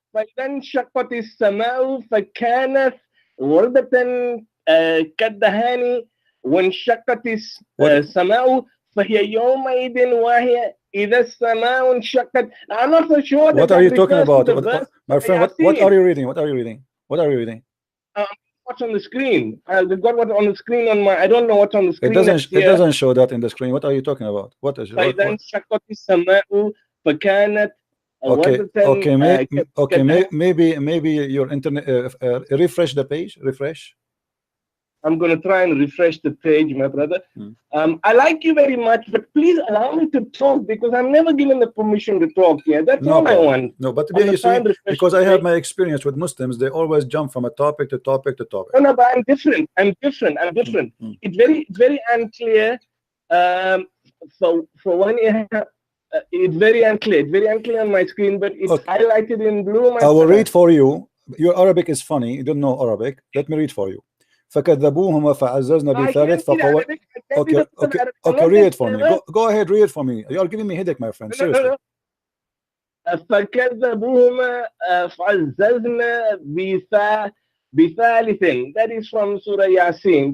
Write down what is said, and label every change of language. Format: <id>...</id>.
<ar>فإذا انشقت السماء فكانت وردة كالدهان وانشقت السماء فهي يومئذ واهية إذا السماء انشقت.</ar> <en>I'm not so sure. What are you talking about? My friend, what are you reading? What are you reading? What are you reading? What's on the screen? I've got what on the screen on my. I don't know what's on the screen. It doesn't show that in the screen. What are you talking about? What is?</en> <ar>فإذا انشقت السماء فكانت.</ar> <en>Maybe your internet. Refresh the page. Refresh. I'm going to try and refresh the page, my brother. I like you very much, but please allow me to talk because I'm never given the permission to talk here. That's all I want. No, but you see, because I have my experience with Muslims, they always jump from a topic to topic to topic. No, but I'm different. It's very unclear. For one, it's very unclear. It's very unclear on my screen, but it's highlighted in blue. I will read for you. Your Arabic is funny. You don't know Arabic. Let me read for you.</en> <ar>فكذبوهما فعززنا بثالث فقوى.</ar> <en>Okay, read it for me. Go ahead, read it for me. You are giving me headache, my friend. Seriously.</en> <ar>فكذبوهما فعززنا بثالث.</ar> <en>That is from Surah Yasin.</en>